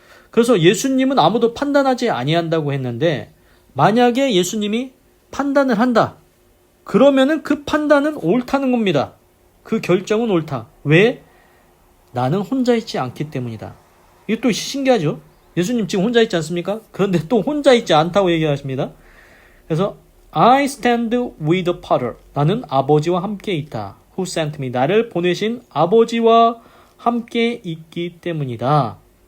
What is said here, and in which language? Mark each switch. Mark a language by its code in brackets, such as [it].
[ko] 그래서 예수님은 아무도 판단하지 아니한다고 했는데 만약에 예수님이 판단을 한다. 그러면은 그 판단은 옳다는 겁니다. 그 결정은 옳다. 왜? 나는 혼자 있지 않기 때문이다. 이게 또 신기하죠? 예수님 지금 혼자 있지 않습니까? 그런데 또 혼자 있지 않다고 얘기하십니다. [en] 그래서 I stand with the Father. [ko] 나는 아버지와 함께 있다. [en] Who sent me. [ko] 나를 보내신 아버지와 함께 있기 때문이다.